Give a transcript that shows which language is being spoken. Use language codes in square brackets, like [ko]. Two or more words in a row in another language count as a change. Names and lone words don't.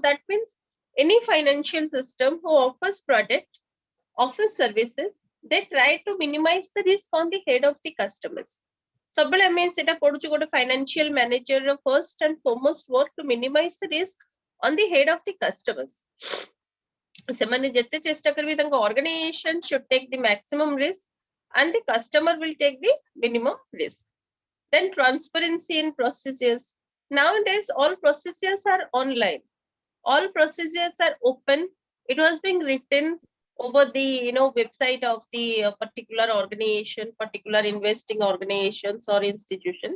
[en] That means any financial system who offers product, offers services, they try to minimize the risk on the head of the customers. Subtle means it a financial manager first and foremost work to minimize the risk on the head of the customers. [or] ସେମାନେ ଯେତେ ଚେଷ୍ଟା କରିବେ ତାଙ୍କ [en] organization should take the maximum risk and the customer will take the minimum risk. Then transparency in procedures. Nowadays all procedures are online, all procedures are open. It was being written over the website of the particular organization, particular investing organizations or institution.